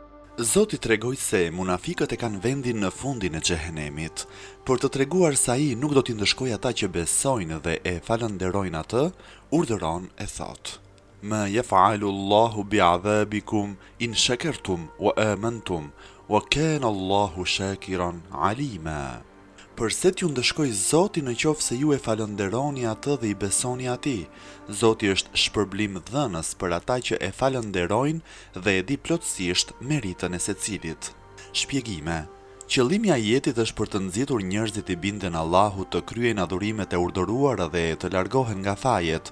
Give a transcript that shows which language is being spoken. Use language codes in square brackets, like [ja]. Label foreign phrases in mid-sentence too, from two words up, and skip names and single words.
[sq] Zoti tregoi se munafikët e kanë vendin në fundin e xhehenemit. Për të treguar se ai nuk do t'i ndëshkojë ata që besojnë dhe e falënderojnë atë, urdhëron e thotë: [ar] ما يفعل الله بعذابكم إن شكرتم وآمنتم وكان الله شاكرا عليما. [sq] Përse t'ju ndëshkoj Zoti në qoftë se ju e falënderoni atë dhe i besoni atij? Zoti është shpërblim dhënës për ata që e falënderojnë dhe e di plotësisht meritën e secilit. Shpjegime. Qëllimi i ajetit është për të nxitur njerëzit i binden Allahut të kryejnë adhurimet e urdhëruara dhe të largohen nga fajet.